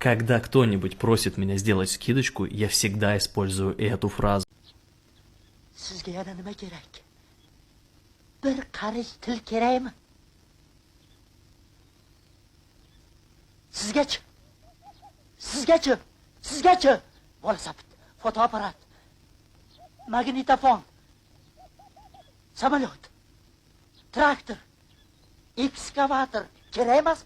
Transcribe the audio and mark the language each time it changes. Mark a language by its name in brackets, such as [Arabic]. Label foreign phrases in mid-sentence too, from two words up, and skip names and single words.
[Russian] Когда кто-нибудь просит меня сделать скидочку, я всегда использую эту фразу. [Uzbek] Sizga yana nima kerak? Bir qarish til kerakmi? Sizgachi? Sizgachi? Bola sapit, fotoapparat, magnitofon, samolyot, traktor, ekskavator kerak emasmi?